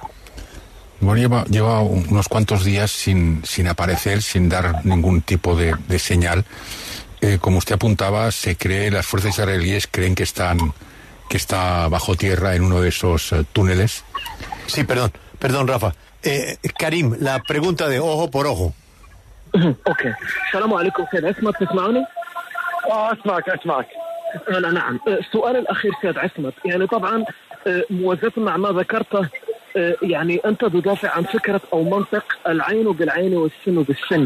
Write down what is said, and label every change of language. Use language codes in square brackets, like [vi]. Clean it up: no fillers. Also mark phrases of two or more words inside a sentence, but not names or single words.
[es] Bueno, lleva unos cuantos días sin aparecer, sin dar ningún tipo de señal. Como usted apuntaba, las fuerzas israelíes creen que está bajo tierra en uno de esos túneles. Sí, perdón, Rafa. Karim, la pregunta de ojo por ojo. [ar] اوكي السلام عليكم سيد عصمت، تسمعوني؟ اسمعك. نعم. السؤال الاخير سيد عصمت، يعني طبعا موازاة مع ما ذكرته، يعني انت تدافع عن فكرة او منطق العين بالعين والسن بالسن.